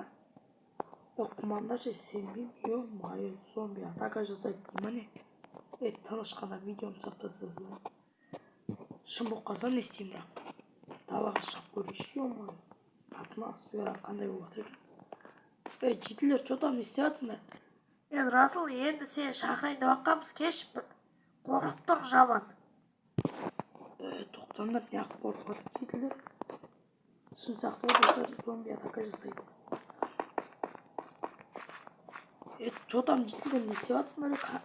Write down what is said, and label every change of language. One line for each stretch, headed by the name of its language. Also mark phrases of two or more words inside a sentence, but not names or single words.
Kazakh: Оқырмандар ше сенбеймін. Ё-моё, зомби атака жасайды дей ма не? Тыныш қана видеоны салып тастасаң. Шын болып қалса не істеймін бірақ? Далаға шығып көрейінші, ё-моё. Атмосфера қандай болып жатыр екен? Жетілер,
Russian: что там
Kazakh: не істеп жатсыңдар? Расыл, енді сен шақырайын деп жатқанбыз, кеш қорқып тұр жаман. Тоқтаңдар, неғып қорқып жатыр жетілер? Шын сақтау достар, зомби атака жасайды.
Russian: Что там
Kazakh: жетілер, не істеп жатсыңдар?